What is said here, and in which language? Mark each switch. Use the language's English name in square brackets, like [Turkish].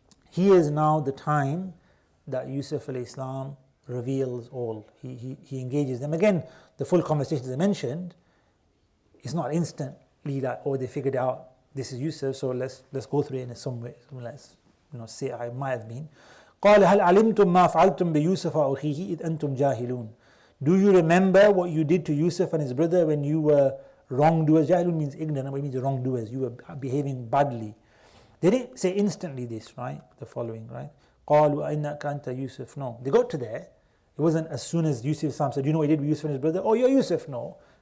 [English] Here is now the time that Yusuf alayhi salam reveals all. He engages them. Again, the full conversation as I mentioned, it's not instantly that, they figured out this is Yusuf, so let's go through it in some way. Let's say I might have been. [Arabic] قال هل علمتم ما فعلتم بيوسف وأخيه إذ أنتم جاهلون. [English] Do you remember what you did to Yusuf and his brother when you were wrongdoers? Jahilun means ignorant, but it means wrongdoers. You were behaving badly. They didn't say instantly this, right? The following, right? [Arabic] قالوا أئنك أنت يوسف. [English] No, they got to there. It wasn't as soon as Yusuf said, do you know what he did with Yusuf and his brother? Oh, you're Yusuf. No.